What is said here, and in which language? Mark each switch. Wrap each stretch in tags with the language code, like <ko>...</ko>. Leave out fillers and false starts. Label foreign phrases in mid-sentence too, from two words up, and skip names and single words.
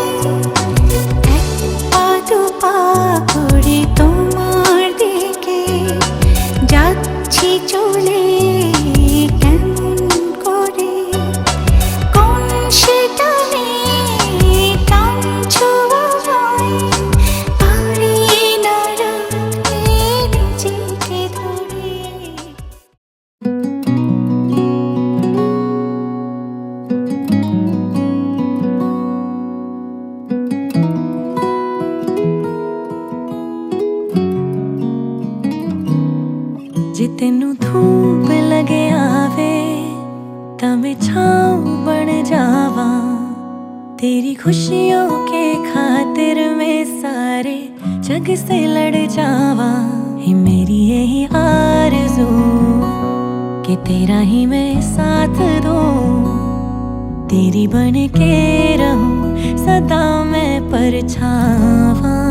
<bn>এক পা দু পা করে তোমার দিকে যাচ্ছি চলে, কেমন করে কোন সে টানে টানছো আমায়, পারি না রাখতে নিজেকে ধরে।</bn> <pa>ਜੇ ਤੈਨੂੰ ਧੂਪ ਲਗੇ ਆਵੇ ਤਾਂ ਮੈਂ ਛਾਂ ਬਣ ਜਾਵਾਂ,</pa> <hi>तेरी खुशियों के खातिर मैं सारे जग से लड़ जावा। ही मेरी यही आरज़ू कि तेरा ही मैं साथ दूं, तेरी बन के रहूं सदा मैं परछावां।</hi>